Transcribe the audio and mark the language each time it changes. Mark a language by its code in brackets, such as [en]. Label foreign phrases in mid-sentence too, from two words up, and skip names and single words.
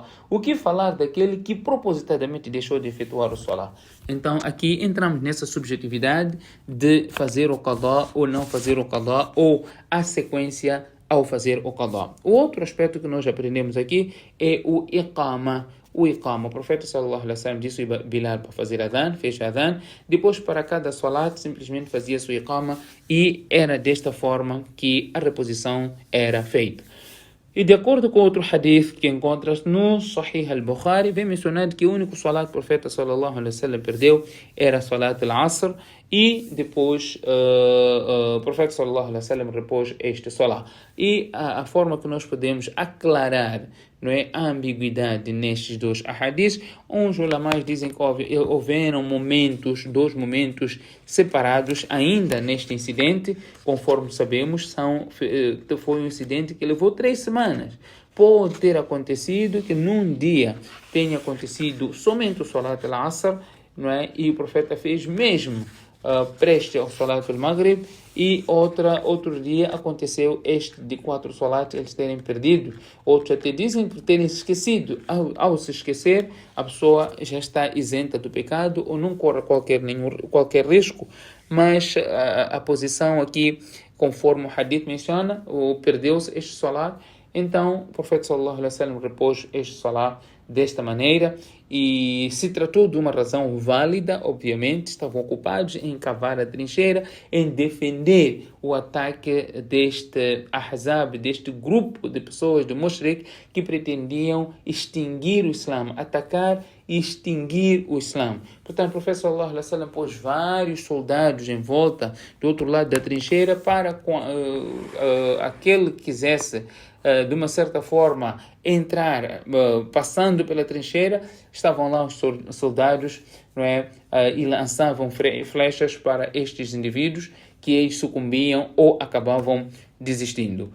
[pt] O que falar daquele que propositadamente deixou de efetuar o salat? Então aqui entramos nessa subjetividade de fazer o qadá ou não fazer o qadá, ou a sequência ao fazer o qadá. O outro aspecto que nós aprendemos aqui é o iqama. O profeta [ar] صلى الله عليه وسلم [pt] disse a Bilal para fazer adhan, fez adhan, depois para cada salat simplesmente fazia sua iqama, e era desta forma que a reposição era feita. E de acordo com outro hadith que encontras no Sahih al-Bukhari, vem mencionado que o único salat que o profeta [ar] صلى الله عليه وسلم [pt] perdeu era [ar] صلاة العصر, [pt] e depois o profeta [ar] صلى الله عليه وسلم [pt] repôs este salat. E a forma que nós podemos aclarar, não é, a ambiguidade nestes dois ahadiths, uns ulamás dizem que houveram dois momentos separados ainda neste incidente, conforme sabemos, foi um incidente que levou 3 semanas. Pode ter acontecido que num dia tenha acontecido somente o [ar] صلاة العصر, [pt] não é? E o profeta fez mesmo preste ao [ar] صلاة المغرب, [pt] e outro dia aconteceu este de 4 salats eles terem perdido. Outros até dizem por terem se esquecido. Ao se esquecer, a pessoa já está isenta do pecado ou não corre qualquer risco, mas a posição aqui, conforme o hadith menciona, perdeu-se este salat. Então o profeta [ar] صلى الله عليه وسلم [pt] repôs este salat desta maneira, e se tratou de uma razão válida. Obviamente estavam ocupados em cavar a trincheira, em defender o ataque deste Ahzab, deste grupo de pessoas de Mushrik que pretendiam extinguir o Islã, atacar e extinguir o Islã. Portanto, o profeta [ar] صلى الله عليه وسلم [pt] pôs vários soldados em volta do outro lado da trincheira para aquele que quisesse de uma certa forma entrar, passando pela trincheira, estavam lá os soldados, não é? E lançavam flechas para estes indivíduos, que eles sucumbiam ou acabavam desistindo.